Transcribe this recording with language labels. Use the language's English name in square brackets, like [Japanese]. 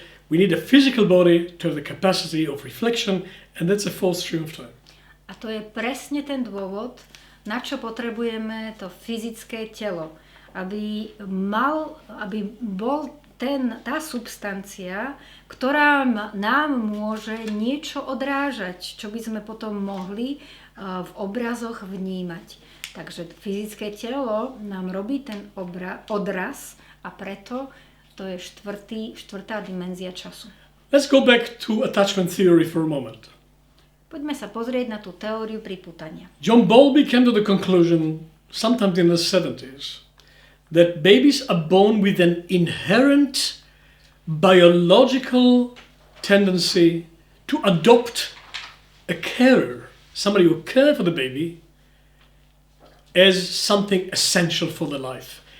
[English] We need a physical body to have the capacity of reflection, and that's the fourth stream of time. [Slovak] A to je presne ten dôvod, na čo potrebujeme to fyzické telo. Aby bol tá substancia, ktorá nám môže niečo odrážať, čo by sme potom mohli v obrazoch vnímať. Takže fyzické telo nám robí ten odraz a preto to je štvrtá dimenzia času. [English] Let's go back to attachment theory for a moment. [Slovak] Poďme sa pozrieť na tú teóriu pripútania. [English] John Bowlby came to the conclusion, sometime in the 70s, that babies are born with an inherent biological tendency to adopt a carer, somebody who cares for the baby, as something essential for their life.